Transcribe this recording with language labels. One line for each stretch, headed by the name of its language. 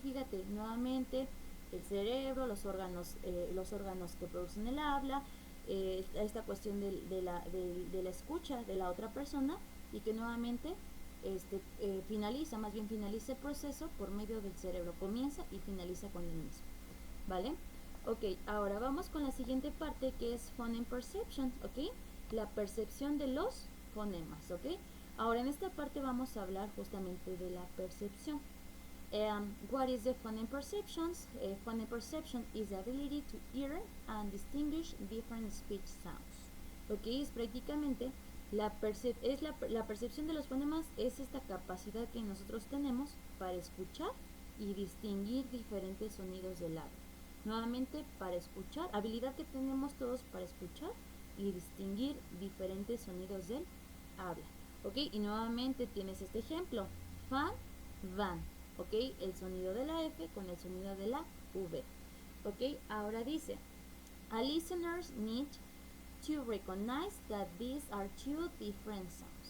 Spanish: Fíjate, nuevamente el cerebro, los órganos que producen el habla, esta cuestión de la escucha de la otra persona y que nuevamente finaliza el proceso por medio del cerebro, comienza y finaliza con el mismo, ¿vale? Ok, ahora vamos con la siguiente parte que es phoneme perception, ¿ok? La percepción de los fonemas, ¿ok? Ahora en esta parte vamos a hablar justamente de la percepción.
English: What is the phoneme perceptions? Phoneme perception is the ability to hear and distinguish different speech sounds.
Spanish: Ok, es prácticamente la percepción de los fonemas, es esta capacidad que nosotros tenemos para escuchar y distinguir diferentes sonidos del habla. Nuevamente, para escuchar, habilidad que tenemos todos para escuchar y distinguir diferentes sonidos del habla. Ok, y nuevamente tienes este ejemplo, fan, van. Ok, el sonido de la F con el sonido de la V. Ok, ahora dice,
English: a listeners need to recognize that these are two different sounds.